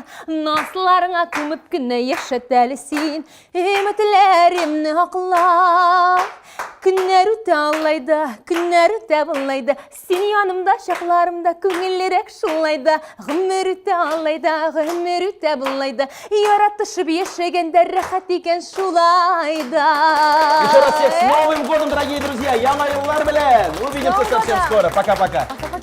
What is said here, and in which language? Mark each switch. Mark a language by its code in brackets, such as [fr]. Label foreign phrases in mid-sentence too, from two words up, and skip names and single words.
[tt] Насларыңа күмеп кенә яшәт әле син, өметләремне акла. Көннәр үтә алай да, көннәр үтә болай да, син янымда чакларымда күңеллерәк шулай да. Гомер үтә алай да, гомер үтә болай да, яратышып яшәгәндә рәхәт икән шулай да. [ru] Еще раз всех с Новым годом, дорогие друзья! [tt] Яңа еллар белән! [ru] Увидимся совсем скоро. Пока-пока.